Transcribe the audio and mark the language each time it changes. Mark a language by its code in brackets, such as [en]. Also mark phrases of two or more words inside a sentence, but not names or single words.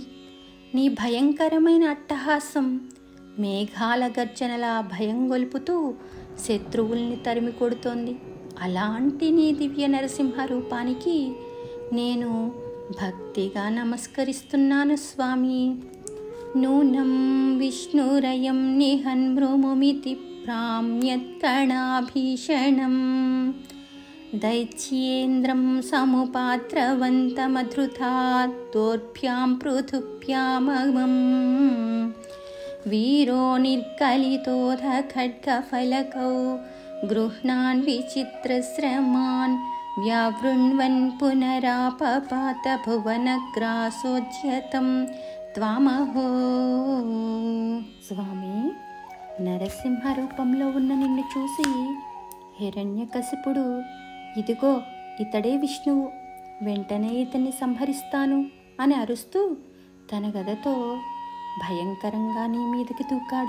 [te] నీ భయంకరమైన అట్టహాసం మేఘాల గర్జనలా భయం గొల్పుతూ శత్రువుల్ని తరిమి కొడుతోంది. అలాంటి నీ దివ్య నరసింహ రూపానికి నేను భక్తిగా నమస్కరిస్తున్నాను స్వామి. [sa] నూనం విష్ణురయం నిహన్మృముమితి भ्राम्यत्कणाभीषणं दैत्येन्द्रं समुपात्रवन्तमधृता दोर्भ्यां पृथुभ्याममम् वीरो निर्कलितोऽथ खड्गफलकौ गृह्णान् विचित्रश्रमान् व्यावृण्वन् पुनरापपात भुवनग्रासोज्यतं త్వామహో. [te] స్వామి, నరసింహ రూపంలో ఉన్న నిన్ను చూసి హిరణ్యకశిపుడు, ఇదిగో ఇతడే విష్ణువు, వెంటనే ఇతన్ని సంహరిస్తాను అని అరుస్తూ తన గదతో భయంకరంగా నీ మీదకి దూకాడు.